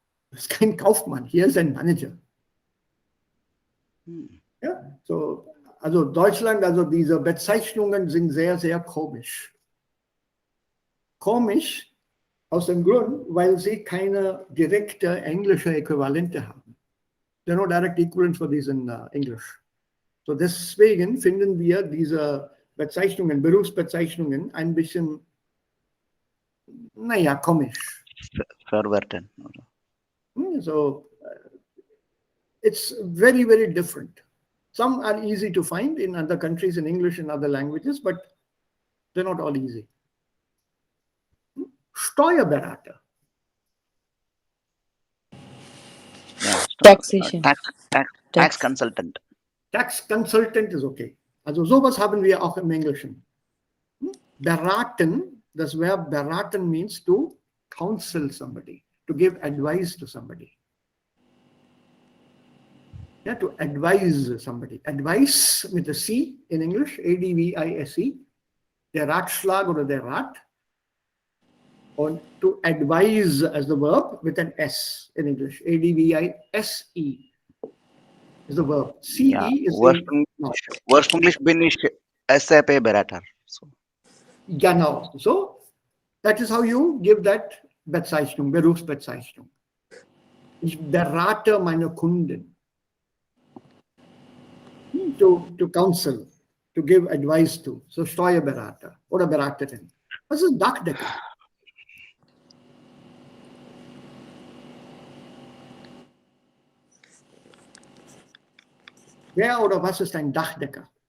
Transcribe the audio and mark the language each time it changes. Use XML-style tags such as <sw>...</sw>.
<de>Das ist kein Kaufmann, hier ist ein Manager. Ja, so, also Deutschland, also diese Bezeichnungen sind sehr, sehr komisch. Komisch aus dem Grund, weil sie keine direkte englische Äquivalente haben.</de> <en>There are no direct equivalents for these in English.</en> <de>So deswegen finden wir diese Bezeichnungen, Berufsbezeichnungen ein bisschen, naja, komisch. Verwerten.</de> <en>So it's very, very different. Some are easy to find in other countries in English and other languages, but they're not all easy.</en> <de>Steuerberater. Ja,</de> <en>Taxation. Tax consultant. Tax consultant is okay.</en> <de>Also sowas haben wir auch im Englischen. Beraten, das Verb beraten</de> <en>means to counsel somebody, to give advice to somebody. Yeah, to advise somebody. Advice with a C in English, A-D-V-I-S-E.</en> <de>Der Ratschlag oder der Rat.</de> <en>Und to advise as the verb with an S in English, A-D-V-I-S-E is the verb. C-E</en> <de>Ja,</de> <en>is</en> <de>ursprünglich bin ich SAP-Berater. So. Genau.</de> <en>So, that is how you give that Bezeichnung, Berufsbezeichnung.</en> <de>Ich berate meine Kunden.</de> <en>To counsel, to give advice to.</en> <de>So Steuerberater oder Beraterin. Was ist Dachdecker? Wer oder was ist ein Dachdecker?</de>